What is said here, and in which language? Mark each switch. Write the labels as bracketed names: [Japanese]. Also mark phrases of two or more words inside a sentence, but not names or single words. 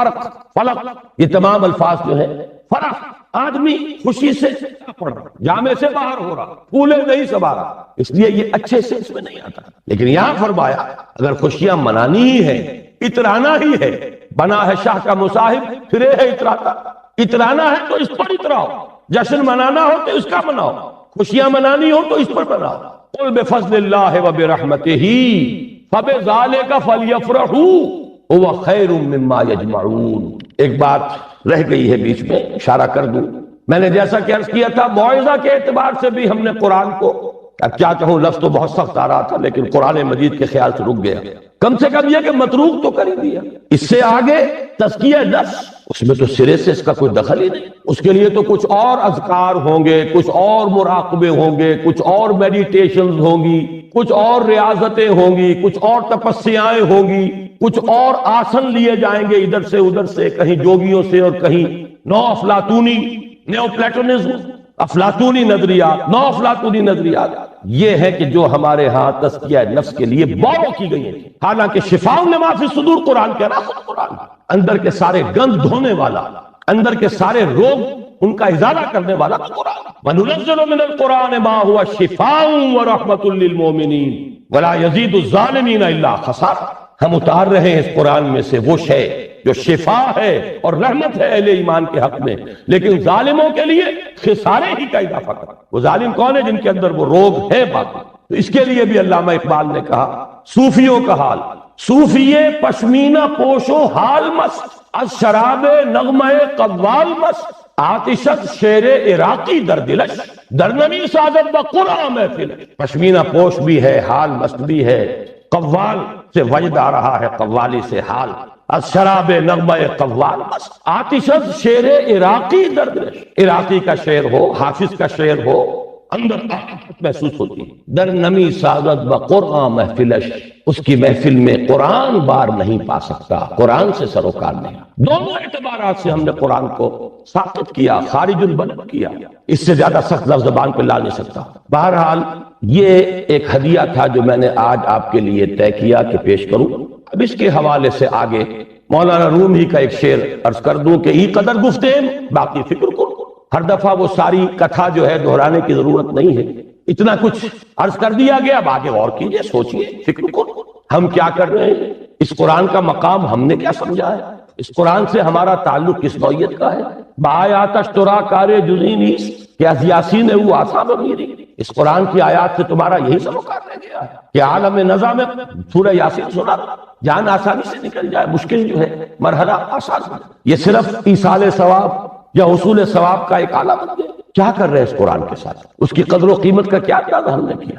[Urdu] فرق، فلق، یہ تمام الفاظ جو ہیں، فرح، آدمی خوشی سے پڑ رہا، جامے سے باہر ہو رہا، پھولے نہیں سما رہا، اس لیے یہ اچھے سینس میں نہیں آتا۔ لیکن یہاں فرمایا اگر خوشیاں منانی ہی ہے، اترانا ہی ہے، بنا ہے شاہ کا مصاحب، پھرے ہے اتراتا، اترانا ہے تو اس پر اتراؤ، جشن منانا ہو تو اس کا مناؤ، خوشیاں منانی ہو تو اس پر مناؤ۔ [Arabic] قل بفضل اللہ وبرحمتہ فبذالک فلیفرحوا هو خیر مما یجمعون۔ [Urdu] ایک بات رہ گئی ہے بیچ میں، اشارہ کر دوں۔ میں نے جیسا کہ عرض کیا تھا، موعظہ کے اعتبار سے بھی ہم نے قرآن کو، اب کیا کہوں، لفظ تو بہت سخت آ رہا تھا لیکن قرآن مجید کے خیال سے رک گیا، کم سے کم یہ کہ متروک تو کر ہی دیا۔ اس سے آگے تزکیہ نفس، اس میں تو سرے سے اس کا کوئی دخل ہی نہیں، اس کے لیے تو کچھ اور اذکار ہوں گے، کچھ اور مراقبے ہوں گے، کچھ اور میڈیٹیشنز ہوں گی، کچھ اور ریاضتیں ہوں گی، کچھ اور تپسیائیں ہوں گی، کچھ اور آسن لیے جائیں گے ادھر سے ادھر سے، کہیں جوگیوں سے اور کہیں نو افلاطونی، [English] neo Platonism, [Urdu] افلاطونی نظریات، نو افلاطونی نظریات۔ یہ ہے کہ جو ہمارے ہاں تزکیہ نفس کے لیے بورو کی گئی ہے، حالانکہ [Arabic] شفاء لما فی الصدور [Urdu] قرآن کہہ رہا، خود قرآن اندر کے سارے گند دھونے والا، اندر کے سارے روگ ان کا ازالہ کرنے والا قرآن۔ [Arabic] وَنُنَزِّلُ مِنَ الْقُرْآنِ مَا هُوَ شِفَاءٌ وَرَحْمَةٌ لِّلْمُؤْمِنِينَ وَلَا يَزِيدُ الظَّالِمِينَ إِلَّا خَسَارًا۔ [Urdu] ہم اتار رہے ہیں اس قرآن میں سے وہ شے جو شفا ہے اور رحمت ہے اہل ایمان کے حق میں، لیکن ظالموں کے لیے خسارے ہی کا اضافہ کرتا۔ وہ ظالم کون ہے؟ جن کے اندر وہ روگ ہے باقی۔ تو اس کے لیے بھی علامہ اقبال نے کہا صوفیوں کا حال، [Persian] صوفیے پشمینہ پوشو حال مست، از شراب نغمہ قوال مست، آتشت شیر عراقی در دلش، در نمی سازد با قرآن محفل۔ [Urdu] پشمینہ پوش بھی ہے، حال مست بھی ہے، قوال سے وجد آ رہا ہے، قوالی سے حال، [Persian] از شراب نغمہ قوال، بس آتشز شعر عراقی دردش، [Urdu] عراقی کا شعر ہو، حافظ کا شعر ہو، اندر محسوس ہوتی ہے۔ [Persian] در نمی سازد بقرآن محفلش، [Urdu] اس کی محفل میں قرآن بار نہیں پا سکتا، قرآن سے سروکار نہیں۔ دونوں اعتبارات سے ہم نے قرآن کو ساقط کیا، خارج البلد کیا، اس سے زیادہ سخت لفظ زبان پہ لا نہیں سکتا۔ بہرحال یہ ایک ہدیہ تھا جو میں نے آج آپ کے لیے طے کیا کہ پیش کروں۔ اب اس کے حوالے سے آگے مولانا رومی کا ایک شعر عرض کر دوں کہ [Persian] ای قدر گفتیم باقی فکر کو، [Urdu] ہر دفعہ وہ ساری کتھا جو ہے دہرانے کی ضرورت نہیں ہے، اتنا کچھ عرض کر دیا گیا، اب آگے غور کیجئے، سوچئے، فکر کو ہم کیا کر رہے ہیں، اس قرآن کا مقام ہم نے کیا سمجھا ہے، اس قرآن سے ہمارا تعلق کس نوعیت کا ہے۔ [Persian] بآیاتش ترا کار جزئی نیست کہ از یاسین او آسام میری، [Urdu] اس قرآن کی آیات سے تمہارا یہی سروکار رہ گیا ہے کہ عالم نظام میں سورہ یاسین سنا جان آسانی سے نکل جائے، مشکل جو ہے مرحلہ آسان ہے، یہ صرف ایصال ثواب یا حصول ثواب کا ایک آلہ بن گیا۔ کیا کر رہے ہیں اس قرآن کے ساتھ، اس کی قدر و قیمت کا کیا اندازہ ہم نے کیا۔